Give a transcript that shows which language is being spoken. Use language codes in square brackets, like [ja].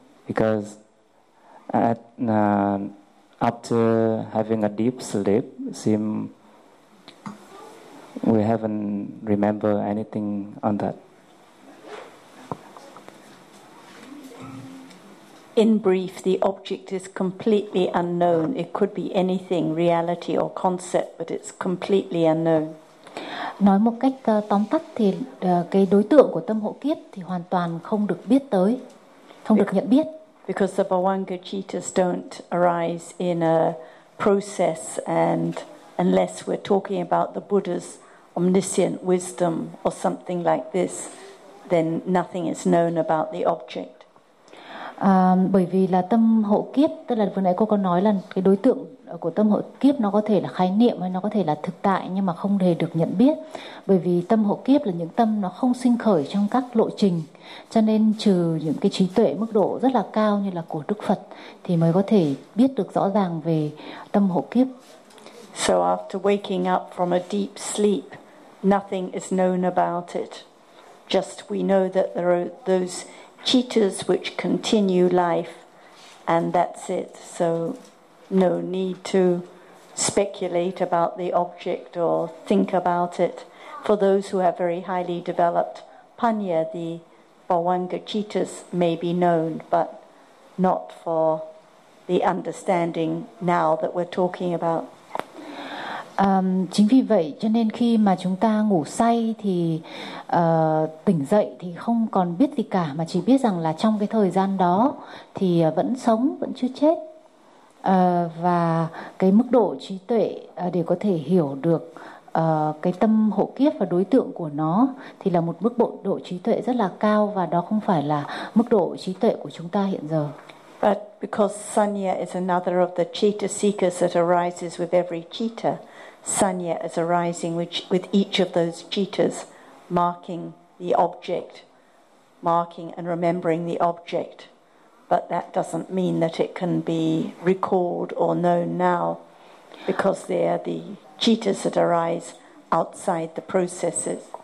[en] Because after having a deep sleep, we haven't remember anything on that. In brief, the object is completely unknown. It could be anything, reality or concept, but it's completely unknown. [vi] Nói một cách tóm tắt thì cái đối tượng của tâm hộ kiếp thì hoàn toàn không được biết tới, không được nhận biết. [en] Because the Bhavanga Chittas don't arise in a process, and unless we're talking about the Buddha's omniscient wisdom or something like this, then nothing is known about the object. [vi] Bởi vì là tâm hộ kiếp, tức là vừa nãy cô có nói là cái đối tượng của tâm hộ kiếp nó có thể là khái niệm hay nó có thể là thực tại nhưng mà không hề được nhận biết. Bởi vì tâm hộ kiếp là những tâm nó không sinh khởi trong các lộ trình, cho nên trừ những cái trí tuệ mức độ rất là cao như là của Đức Phật thì mới có thể biết được rõ ràng về tâm hộ kiếp. [en] So after waking up from a deep sleep, nothing is known about it. Just we know that there are those chittas which continue life, and that's it. So no need to speculate about the object or think about it. For those who have very highly developed panya, the Bhavanga chittas may be known, but not for the understanding now that we're talking about. [vi] Chính vì vậy cho nên khi mà chúng ta ngủ say thì tỉnh dậy thì không còn biết gì cả, mà chỉ biết rằng là trong cái thời gian đó thì vẫn sống, vẫn chưa chết, và cái mức độ trí tuệ để có thể hiểu được cái tâm hộ kiếp và đối tượng của nó thì là một mức độ trí tuệ rất là cao, và đó không phải là mức độ trí tuệ của chúng ta hiện giờ. [en] But because Sanya is another of the chitta seekers that arises with every chitta, Sanya is arising with each of those chittas, marking the object, marking and remembering the object. But that doesn't mean that it can be recalled or known now, because they are the chittas that arise outside the processes.